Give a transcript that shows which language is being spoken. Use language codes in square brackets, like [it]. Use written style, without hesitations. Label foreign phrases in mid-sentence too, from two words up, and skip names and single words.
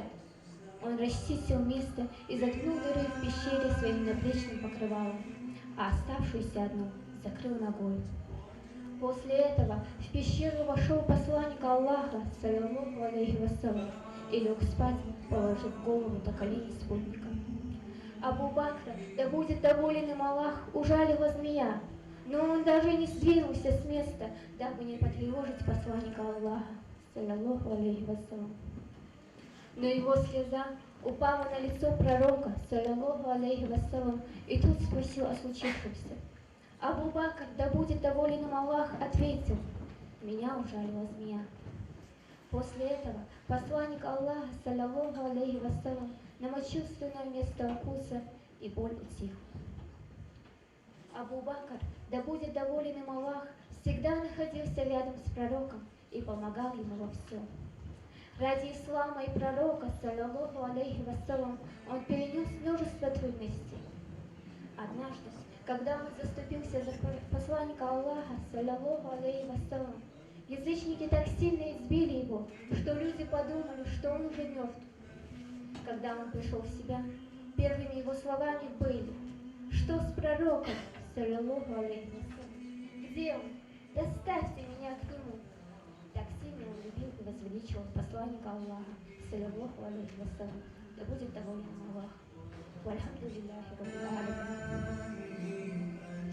[ru] Он расчистил место и заткнул дыры в пещере своим наплечным покрывалом, а оставшуюся одну закрыл ногой. После этого в пещеру вошел посланник Аллаха, [ar] صلى الله عليه وسلم, [ru] и лег спать, положив голову на колени спутника. Абу Бакра, да будет доволен им Аллах, ужалила змея, но он даже не сдвинулся с места, дабы не потревожить посланника Аллаха, [ar] صلى الله عليه وسلم. [ru] Но его слеза упала на лицо пророка, [ar] صلى الله عليه وسلم, [ru] и тот спросил о случившемся. Абу Бакр, да будет доволен им Аллах, ответил: «Меня ужалила змея». После этого посланник Аллаха, [ar] صلى الله عليه وسلم, [ru] намочил слюной место укуса, и боль утихла. Абу Бакр, да будет доволен им Аллах, всегда находился рядом с пророком и помогал ему во всем. Ради ислама и пророка, [ar] صلى الله عليه وسلم, [ru] он перенес множество трудностей. Однажды, когда он заступился за посланника Аллаха, [ar] صلى الله عليه وسلم, [ru] язычники так сильно избили его, что люди подумали, что он уже мертв. Когда он пришел в себя, первыми его словами были: «Что с пророком, [ar] صلى الله عليه وسلم? [ru] Где он? Доставьте меня к нему». Так сильно он любил и возвеличивал посланника Аллаха, [ar] صلى الله عليه وسلم, [ru] да будет доволен Аллах. [ar] والحمد لله رب العالمين.